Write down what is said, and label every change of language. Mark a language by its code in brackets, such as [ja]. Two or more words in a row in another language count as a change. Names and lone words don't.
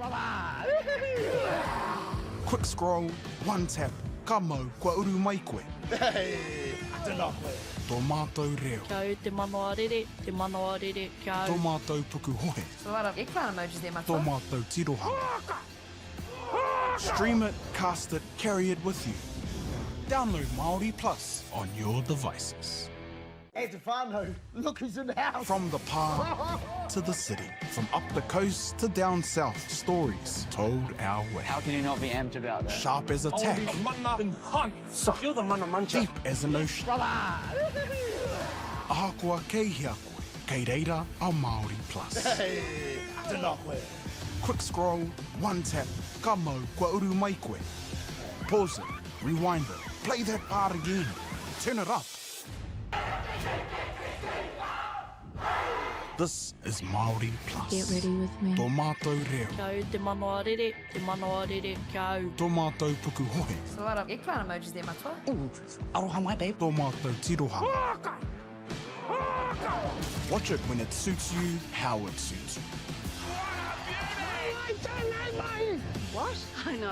[en] Quick scroll, one tap, [mi] ka mau kua uru mai koe. Hey, tēnā koe. Tō mātou reo. Kau te manoa rere, kau. Tō mātou puku hohe. [en] So a lot of eggplant emojis there, my [mi] Tō mātou tirohanga. [en] Stream it, cast it, carry it with you. Download Māori Plus on your devices. Hey, Stefano, look who's in the house. From the park to the city, from up the coast to down south, stories told our way. How can you not be amped about that? Sharp as a tack, deep as an ocean. [mi] Ahakoa kei hea koe, kei reira a Māori Plus. Hey, tēnā koe. [en] Quick scroll, one tap, [mi] ka mau kua uru mai koe. [en] Pause it, rewind it, play that part again, turn it up. This is Māori Plus. Get ready with me. [mi] Tō mātou reo. Kau te manoa rere, kau. Tō mātou puku hohe. [en] So a lot of eggplant emojis there, matua. [mi] Aroha mai, babe. Tō mātou tirohanga. [en] Watch it when it suits you, how it suits you. What? I know.